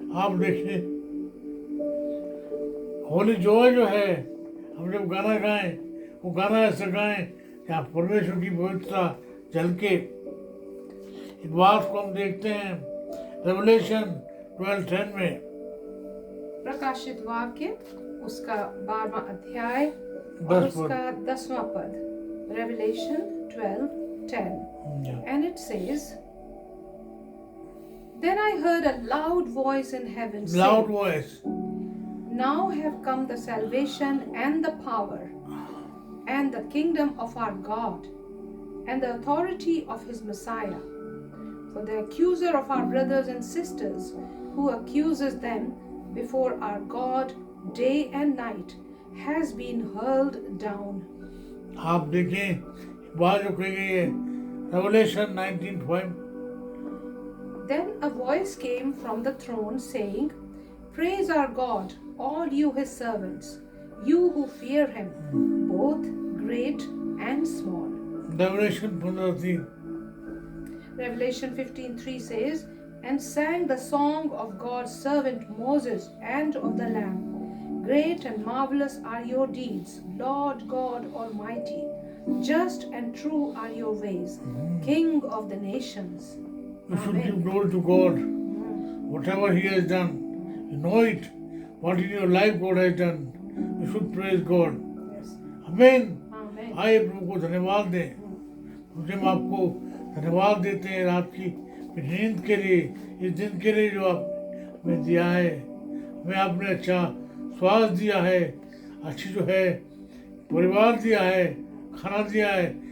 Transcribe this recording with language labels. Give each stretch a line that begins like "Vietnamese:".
Hindi: आप देखें, होली जॉय जो है, हम जब गाना गाएं, वो गाना ऐसा गाएं कि आप परमेश्वर की पवित्रता झलके। इस बात को हम देखते हैं रेवलेशन 12:10 में। प्रकाशित वाक्य उसका 12वां अध्याय और 10 उसका 10वां पद।
English: Revelation 12:10 and it says, Then I heard a loud voice in heaven Loud saying, voice. Now have come the salvation and the power and the kingdom of our God and the authority of his Messiah. For the accuser of our brothers and sisters, who accuses them before our God day and night, has been hurled down.
Hindi: आप देखें, बात जो कही गई है revelation 19:5।
English: Then a voice came from the throne saying, Praise our God, all you his servants, you who fear him, both great and small.
Hindi: Revelation 15:3।
English: Revelation 15:3 says, And sang the song of God's servant Moses and of the Lamb. Great and marvelous are your deeds, Lord God Almighty. Just and true are your ways, King of the nations. You should Amen. give glory to God. Whatever He has done, you know it. What in your life God has done, you should praise God. Yes. Amen. Amen.
Hindi: आइए प्रभु को धन्यवाद दें। मुझे हम आपको धन्यवाद देते हैं रात की नींद के लिए, इस दिन के लिए जो आप हमें दिया है। हमें आपने अच्छा स्वास्थ्य दिया है, अच्छी जो है परिवार दिया है, खाना दिया है।